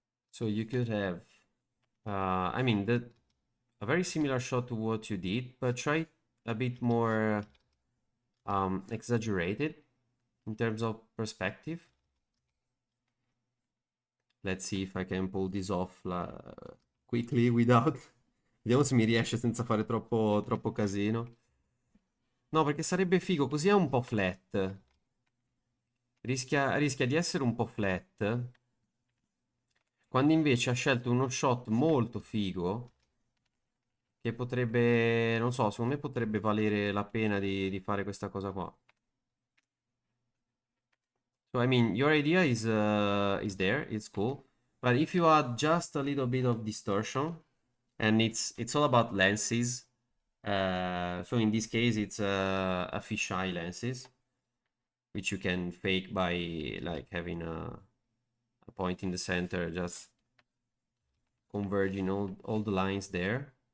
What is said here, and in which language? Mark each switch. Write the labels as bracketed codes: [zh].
[en] So you could have, I mean, a very similar shot to what you did, but try a bit more exaggerated in terms of perspective. Let's see if I can pull this off quickly without... [it] Vediamo se mi riesce senza fare troppo casino. No, perché sarebbe figo, così è un po' flat. Rischia di essere un po' flat. Quando invece ha scelto uno shot molto figo, che potrebbe, non so, secondo me potrebbe valere la pena di fare questa cosa qua. [en] So, I mean, your idea is there, it's cool. But if you add just a little bit of distortion, and it's all about lenses. So in this case, it's a fisheye lenses, which you can fake by like having a point in the center, just converging all the lines there.